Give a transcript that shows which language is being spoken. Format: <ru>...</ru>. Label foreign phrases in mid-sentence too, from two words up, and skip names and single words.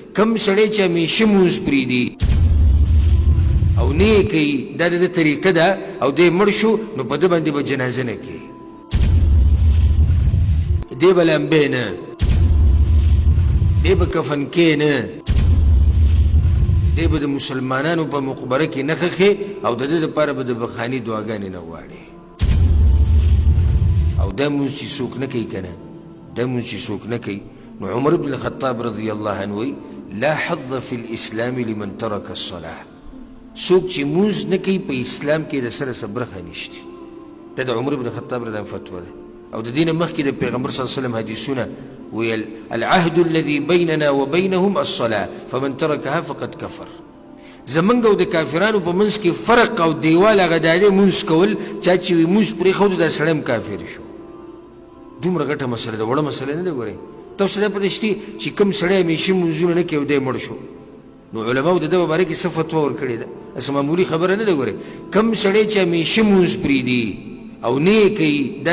<ps>کم سړی چې همیشه مونځ پرېږدي او نه یې کوي دا د ده طریقه ده او دی مړ شو نو په ده باندې به جنازه نه کوي دی به لمبی نه دی به کفن کې نه دی به د مسلمانانو په مقبره کې نه خښې او د ده دپاره به د بخاني دعاګانې نه غواړي او دا مونځ چې څوک نه کوي که نه دا مونځ چې څوک نه کوي نو عمر بن الخطاب</ps> <ar>رضی الله عنه</ar> <ps>وی</ps> <ar>لا حظ في الاسلام لمن ترك الصلاه</ar> <ps>څوک چې مونځ نه کوي په اسلام کې د سره څه برخه نشته دا د عمر بن الخطاب</ps> <ar>رضی الله عنه</ar> <ps>فتوا ده او د دې نه مخکې د پیغمبر</ps> <ar>صلی الله علیه وسلم</ar> <ps>حدیثونه ویل</ps> <ar>العهد الذي بيننا وبينهم الصلاه فمن تركها فقد كفر</ar> <ps>زمونږ او د کافرانو په منځ کې فرق او دیوال هغه دا دی مونځ کول چا چې وي مونځ پرېښود دا سړی هم کافر شو دومره غټه مسله ده وړه مسله نه ده ګورئ تاسو دا پته شتي چې کوم سړی همیشه مونځونه نه کوي او دی مړ شو نو علماو د ده په باره کې څه فتوا ورکړې ده هسې معمولي خبره نه ده ګورئ کوم سړی چې همیشه مونځ پرېږدي او نه یې کوي دا</ps>